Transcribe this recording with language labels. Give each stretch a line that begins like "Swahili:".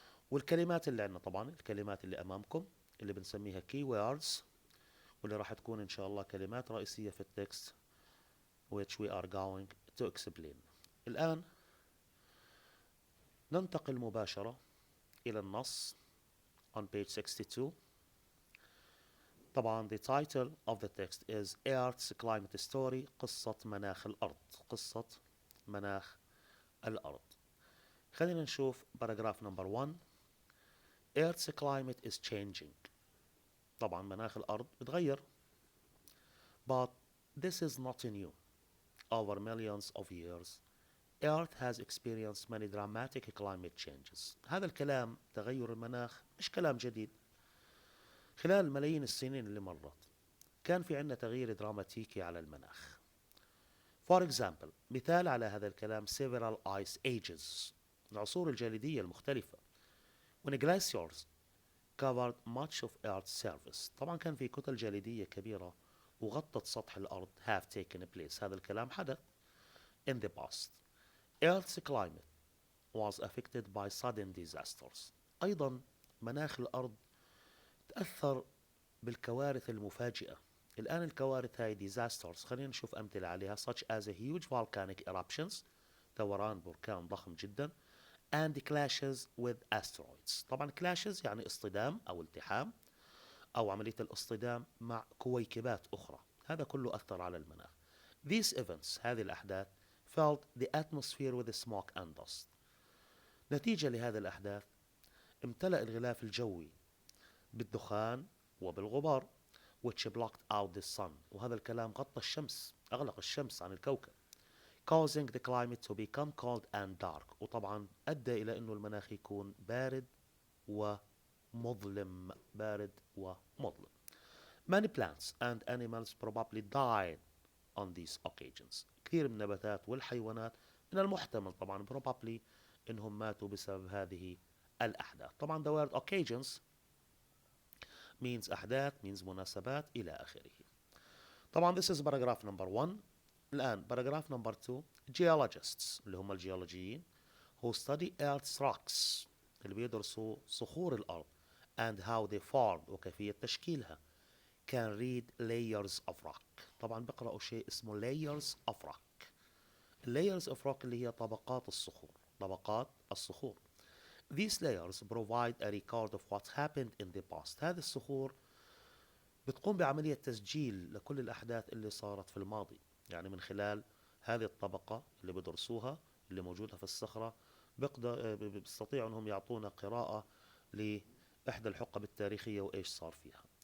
Arabic: والكلمات اللي عندنا، طبعا الكلمات اللي أمامكم اللي بنسميها key words، واللي راح تكون إن شاء الله كلمات رئيسية في التكست
English: which we are going to explain.
Arabic: الآن ننتقل مباشرة إلى النص
English: on page 62. طبعا the title of the text is Earth's Climate Story.
Arabic: قصة مناخ الأرض. قصة مناخ الأرض. خلينا نشوف
English: paragraph number 1. Earth's climate is changing.
Arabic: طبعا مناخ الأرض بتغير.
English: But this is not new. Over millions of years, Earth has experienced many dramatic climate changes.
Arabic: هذا الكلام تغير المناخ مش كلام جديد. خلال ملايين السنين اللي مرت كان في عندنا تغيير دراماتيكي على المناخ.
English: For example,
Arabic: مثال على هذا الكلام
English: several ice ages.
Arabic: العصور الجليدية المختلفة.
English: When glaciers covered much of Earth's surface.
Arabic: طبعا كان في كتل جليدية كبيرة وغطت سطح الأرض
English: have taken place.
Arabic: هذا الكلام حدث.
English: In the past, Earth's climate was affected by sudden disasters.
Arabic: أيضا مناخ الأرض تأثر بالكوارث المفاجئة. الآن الكوارث هاي disasters خلينا نشوف أمثلة عليها
English: such as a huge volcanic eruptions.
Arabic: دوران بركان ضخم جدا.
English: And clashes with asteroids.
Arabic: طبعا clashes يعني اصطدام أو التحام أو عملية الاصطدام مع كويكبات أخرى. هذا كله أثر على المناخ.
English: These events
Arabic: هذه الأحداث
English: filled the atmosphere with smoke and dust.
Arabic: نتيجة لهذه الأحداث امتلأ الغلاف الجوي بالدخان وبالغبار
English: which blocked out the sun.
Arabic: وهذا الكلام غطى الشمس، أغلق الشمس عن الكوكب.
English: causing the climate to become cold and dark.
Arabic: وطبعا أدى إلى أنه المناخ يكون بارد ومظلم. بارد ومظلم.
English: Many plants and animals probably died on these occasions.
Arabic: كثير من النباتات والحيوانات من المحتمل طبعا probably انهم ماتوا بسبب هذه الأحداث.
English: طبعا the word occasions means أحداث means
Arabic: مناسبات إلى آخره.
English: طبعا this is paragraph number 1. الآن paragraph number 2. Geologists
Arabic: اللي هم الجيولوجيين
English: who study Earth's rocks
Arabic: اللي بيدرسوا صخور الأرض
English: and how they formed
Arabic: وكيفية تشكيلها
English: can read layers of rock.
Arabic: طبعا بقرأوا شيء اسمه layers of rock. layers of rock اللي هي طبقات الصخور. طبقات الصخور.
English: These layers provide a record of what happened in the past.
Arabic: هذه الصخور بتقوم بعملية تسجيل لكل الأحداث اللي صارت في الماضي. يعني من خلال هذه الطبقة اللي بدرسوها اللي موجودة في الصخرة بيستطيعوا أنهم يعطونا قراءة لإحدى الحقب التاريخية وإيش صار فيها.